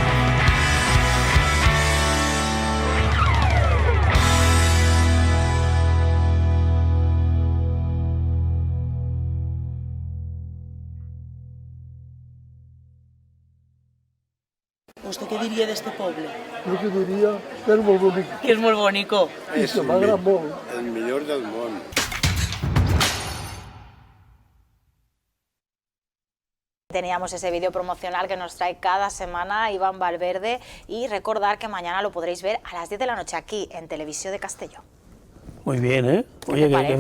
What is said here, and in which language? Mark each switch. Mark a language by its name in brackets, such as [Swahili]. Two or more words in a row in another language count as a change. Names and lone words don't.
[Spanish] ¿Usted qué diría de este pueblo? [Catalan] Jo que diria que és molt bonic [Spanish] Que es muy bonito. [Catalan] i que m'agrada molt. El millor del món. [Spanish] Teníamos ese vídeo promocional que nos trae cada semana Iván Valverde y recordar que mañana lo podréis ver a las 10 de la noche aquí en Televisión de Castellón. Muy bien, ¿eh? Oye, te parece?